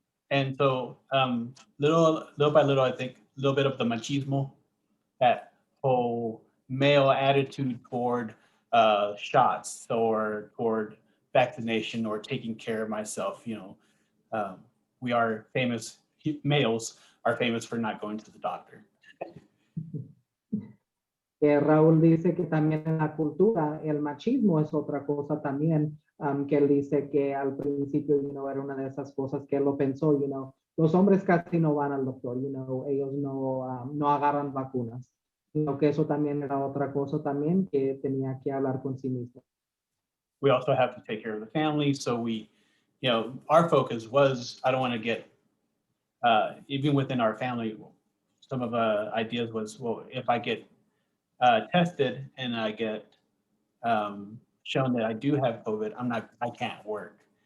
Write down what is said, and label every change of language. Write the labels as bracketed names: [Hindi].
[English] And so little by little, I think a little bit of the machismo, that whole male attitude toward shots or toward vaccination or taking care of myself. We are famous, males are famous for not going to the doctor. [Spanish] Raúl dice que también en la cultura el machismo es otra cosa también, que él dice que al principio era una de esas cosas que él lo pensó, los hombres casi no van al doctor, ellos no agarran vacunas, que eso también era otra cosa también que tenía que hablar con sí mismo. [English] We also have to take care of the family, so our focus was, I don't want to get, even within our family, some of the ideas was, well, if I get tested and I get shown that I do have COVID, I can't work.